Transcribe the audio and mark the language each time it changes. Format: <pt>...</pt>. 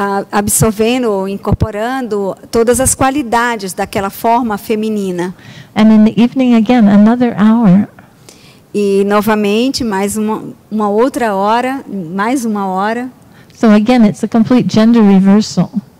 <pt>absorvendo ou incorporando todas as qualidades daquela forma feminina.</pt> <en>And in the evening again, another hour.</en> <pt>E novamente mais uma outra hora, mais uma hora.</pt> <en>So again, it's a complete gender reversal.</en>